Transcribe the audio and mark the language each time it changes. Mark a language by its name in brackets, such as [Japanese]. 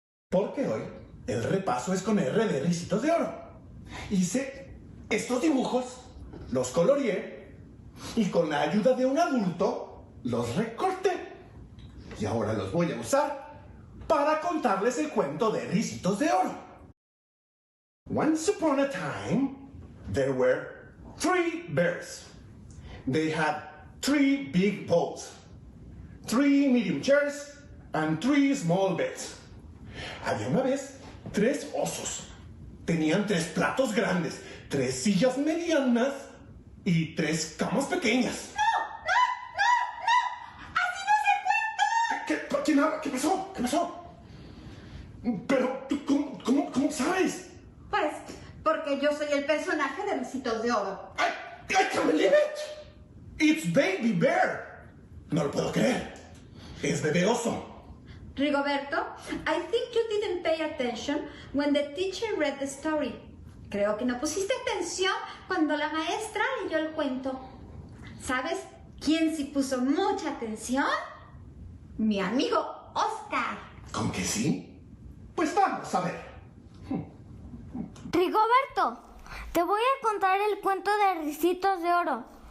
[Spanish] Porque hoy el repaso es con R de Ricitos de Oro. Hice estos dibujos, los coloreé y con la ayuda de un adulto los recorté. Y ahora los voy a usar para contarles el cuento de Ricitos de Oro. [English] Once upon a time, there were 3 bears. They had 3 big bowls, 3 medium chairs, and 3 small beds. [Spanish] Había una vez 3 osos. Tenían 3 platos grandes, 3 sillas medianas y 3 camas pequeñas. ¿Quién habla? ¿Qué pasó? ¿Qué pasó? Pero, ¿cómo sabes? Pues, porque yo soy el personaje de Ricitos de Oro. [English] I can't believe it. It's Baby Bear. [Spanish] No lo puedo creer. Es bebé oso. [English] Rigoberto, I think you didn't pay attention when the teacher read the story. [Spanish] Creo que no pusiste atención cuando la maestra leyó el cuento. ¿Sabes quién sí puso mucha atención? Mi amigo Oscar. ¿Con que sí? Pues vamos a ver. Rigoberto, te voy a contar el cuento de Ricitos de Oro.